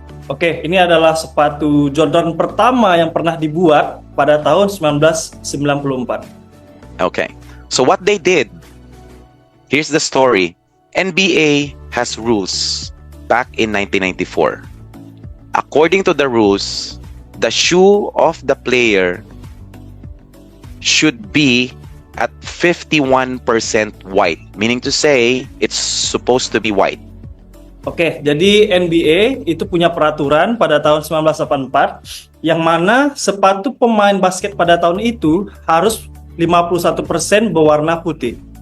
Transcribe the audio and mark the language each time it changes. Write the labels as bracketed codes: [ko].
[id] Oke, ini adalah sepatu Jordan pertama yang pernah dibuat pada tahun 1994. [en] Okay. So what they did, here's the story. NBA has rules back in 1994. According to the rules, the shoe of the player should be at 51% white, meaning to say it's supposed to be white. [id] Oke, jadi NBA itu punya peraturan pada tahun 1984 yang mana sepatu pemain basket pada tahun itu harus 51% berwarna putih.